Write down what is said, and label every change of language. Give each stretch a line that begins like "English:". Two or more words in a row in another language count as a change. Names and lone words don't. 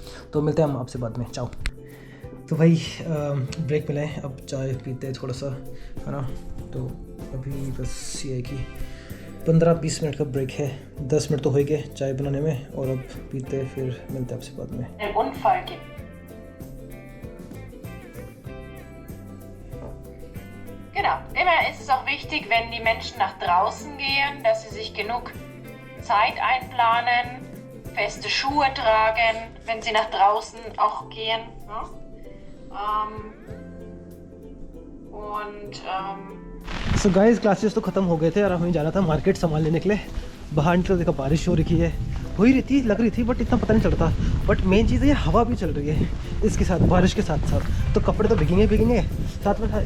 Hindi: तो मिलते हैं हम आपसे बाद में, चाओ। तो भाई ब्रेक मिला है, अब चाय पीते हैं थोड़ा सा, है ना। तो अभी बस ये है कि 15-20 मिनट का ब्रेक है, 10 मिनट तो हो गए चाय बनाने में, और अब पीते हैं, फिर मिलते हैं आपसे बाद में।
German: Genau, immer ist es auch wichtig, wenn die Menschen nach draußen gehen, dass sie sich genug Zeit einplanen, feste Schuhe tragen, wenn sie nach draußen auch gehen. Ja?
English: so guys,
Hindi: क्लासेस तो ख़त्म हो गए थे और हमें जाना था मार्केट सामान लेने के लिए। बाहर निकल देखा बारिश हो रही है, हो ही रही थी, लग रही थी, बट इतना पता नहीं चलता।
English: but main
Hindi: चीज़ है ये हवा भी चल रही है इसके साथ, बारिश के साथ साथ, तो कपड़े तो भीगेंगे साथ में।